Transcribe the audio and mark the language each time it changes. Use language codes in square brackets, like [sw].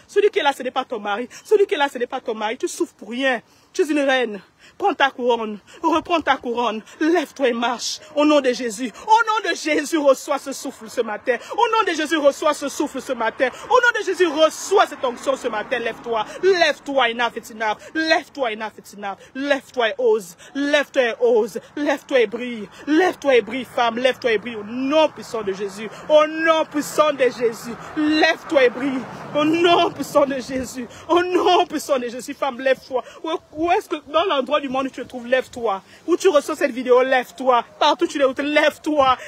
[fr] Celui qui est là, ce n'est pas ton mari. Celui qui est là, ce n'est pas ton mari. Tu souffres pour rien. Tu es une reine. Prends ta couronne. Reprends ta couronne. Lève-toi et marche. Au nom de Jésus. Au nom de Jésus, reçois ce souffle ce matin. Au nom de Jésus, reçois ce souffle ce matin. Au nom de Jésus, reçois cette onction ce matin. Lève-toi. Lève-toi, [en] enough, it's enough. Lève-toi, enough, it's enough. [fr] Lève-toi et ose. Lève-toi et ose. Lève-toi et brille. Lève-toi et brille, femme. Lève-toi et brille. Au nom puissant de Jésus. Au nom puissant de Jésus. Lève-toi et brille. Au nom puissant de Jésus. Au nom puissant de Jésus, femme, lève-toi. Où est-ce que, dans l'endroit du monde où tu te trouves, lève-toi. Où tu reçois cette vidéo, lève-toi. Partout où tu es, lève-toi.